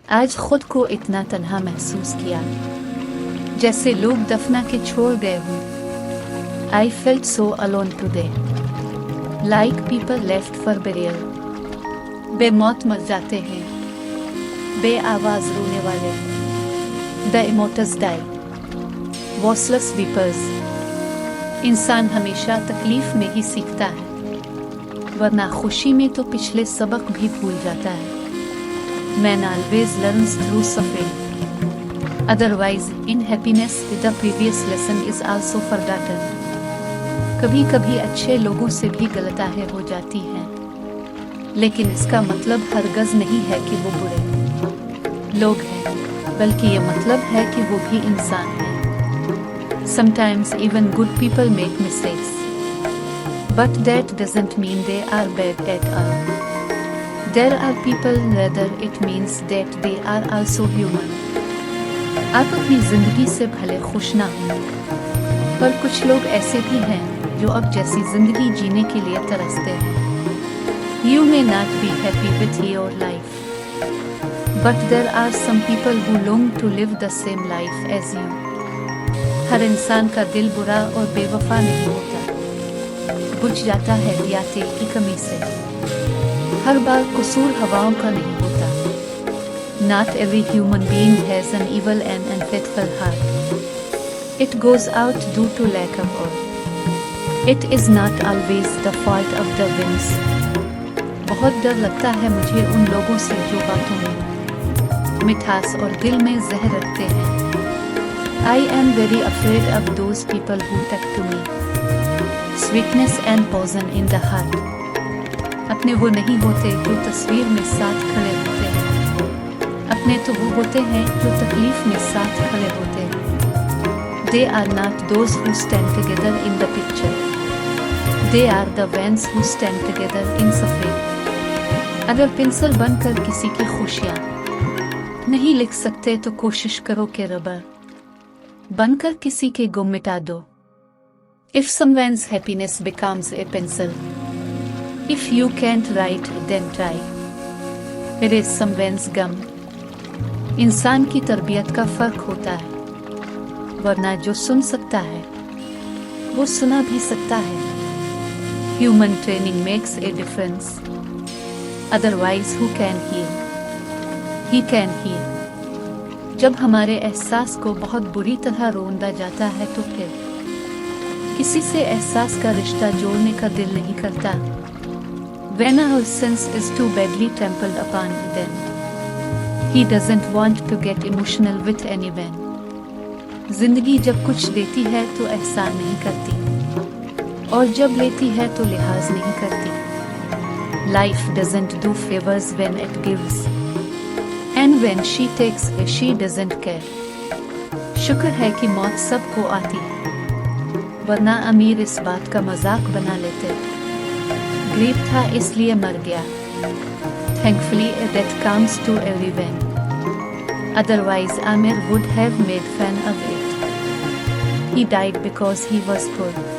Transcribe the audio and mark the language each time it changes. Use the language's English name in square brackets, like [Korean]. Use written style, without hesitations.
[Hindi] आज खुद को इतना तन्हा महसूस किया, जैसे लोग दफना के छोड़ गए हों। [English] I felt so alone today, like people left for burial. [Hindi] बेमौत मर जाते हैं, बे आवाज रोने वाले। [English] The immortals die, voiceless weepers. [Hindi] इंसान हमेशा तकलीफ में ही सीखता है, वरना खुशी में तो पिछले सबक भी भूल जाता है। [English] Man always learns through suffering. Otherwise, in happiness, the previous lesson is also forgotten. [Hindi] कभी कभी अच्छे लोगों से भी गलतियां हो जाती हैं, लेकिन इसका मतलब हरगज नहीं है कि वो बुरे लोग हैं, बल्कि ये मतलब है कि वो भी इंसान हैं। [English] Sometimes even good people make mistakes, but that doesn't mean they are bad at all. There are people, rather it means that they are also human. [Hindi] आप अपनी जिंदगी से भले खुश ना हों, पर कुछ लोग ऐसे भी हैं जो अब जैसी जिंदगी जीने के लिए तरसते हैं। [English] You may not be happy with your life, but there are some people who long to live the same life as you. [Hindi] हर इंसान का दिल बुरा और बेवफा नहीं होता, बुझ जाता है या तेल की कमी से। हर बार कसूर हवाओं का नहीं होता। [English] Not every human being has an evil and unfaithful heart. It goes out due to lack of oil. It is not always the fault of the winds. [Hindi] बहुत डर लगता है मुझे उन लोगों से जो बातों में मिठास और दिल में जहर रखते हैं। [English] I am very afraid of those people who talk to me. Sweetness and poison in the heart. [Hindi] अपने वो नहीं होते जो तस्वीर में साथ खड़े होते हैं, अपने तो वो होते हैं जो तकलीफ में साथ खड़े होते हैं। [English] They are not those who stand together in the picture. They are the ones who stand together in suffering. [Hindi] अगर पेंसिल बनकर किसी की खुशियाँ नहीं लिख सकते तो कोशिश करो कि रबर बनकर किसी के गुम मिटा दो। [English] If someone's happiness becomes a pencil, if you can't write, then try. Erase someone's gum. [Hindi] इंसान की तरबियत का फर्क होता है, वरना जो सुन सकता है वो सुना भी सकता है। [English] Human training makes a difference. Otherwise, who can heal? He can heal. [Hindi] जब हमारे एहसास को बहुत बुरी तरह रोंदा जाता है तो फिर किसी से एहसास का रिश्ता जोड़ने का दिल नहीं करता। [English] When our sense is too badly trampled upon, then he doesn't want to get emotional with anyone. [Hindi] जिंदगी जब कुछ देती है तो एहसान नहीं करती, और जब लेती है तो लिहाज नहीं करती। [English] Life doesn't do favors when it gives. And when she takes, she doesn't care. [Hindi] शुक्र है कि मौत सबको आती है, वरना अमीर इस बात का मजाक बना लेते गरीब था इसलिए मर गया। [English] Thankfully that comes to everyone. Otherwise Amir would have made fun of it. He died because he was poor.